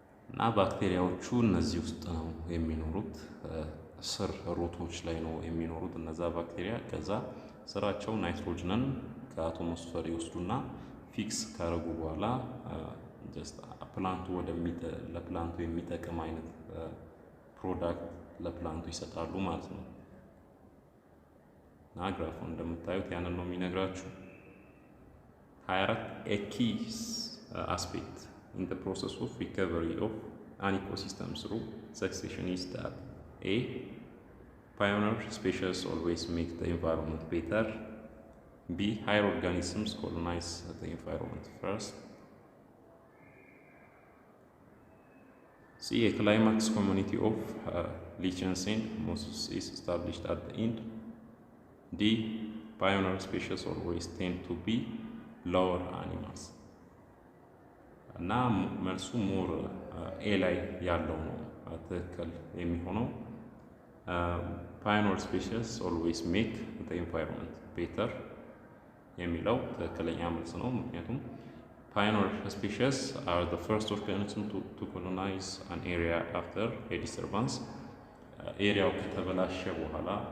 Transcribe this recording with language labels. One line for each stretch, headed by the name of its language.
Amharic: እና ባክቴሪያዎቹ እነዚህ ውስጥ ነው የሚኖሩት፣ ስር ሩቶች ላይ ነው የሚኖሩት እነዛ ባክቴሪያ። ከዛ ስራቸው ናይትሮጅንን ከአቶሞስፌር ይወስዱና ፊክስ ካረጉ በኋላ ጀስት ፕላንቱ ለፕላንቱ የሚጠቅም አይነት ፕሮዳክት ለፕላንቱ ይሰጣሉ ማለት ነው። እና ግራፉ እንደምታዩት ያንን ነው የሚነግራችሁ።
English: 24 A key aspect in the process of recovery of an ecosystem through succession is that A. Pioneer species always make the environment better. B. Higher organisms colonize the environment first. C. A climax community of lichens and mosses is established at the end. D. Pioneer species always tend to be lower animals.
Amharic: እና መልሱ ሞር ኤ ላይ ያለው ነው ትክክል የሚሆነው።
English: ፓዮኒር ስፔሺስ ኦልዌይስ ሜክ ዘ ኢንቫይሮንመንት ቤተር
Amharic: የሚለው ትክክለኛ መልስ ነው። ምክንያቱም
English: ፓዮኒር ስፔሺስ አር ዘ ፈርስት ኦርጋኒዝም ቱ ኮሎናይዝ አን ኤሪያ አፍተር ኤ ዲስተርባንስ።
Amharic: ኤሪያው ከተበላሸ በኋላ